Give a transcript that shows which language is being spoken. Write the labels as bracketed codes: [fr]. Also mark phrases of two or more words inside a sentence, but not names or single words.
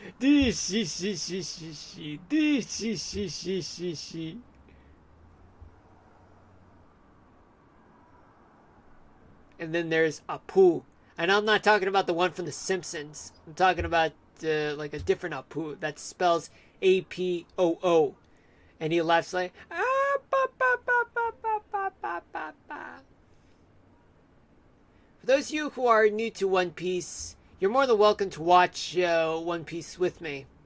[en] And then there's Apu. And I'm not talking about the one from The Simpsons. I'm talking about like a different Apu that spells Apoo. And he laughs like, ah, ba, ba, ba, ba, ba, ba, For those of you who are new to One Piece, you're more than welcome to watch One Piece with me.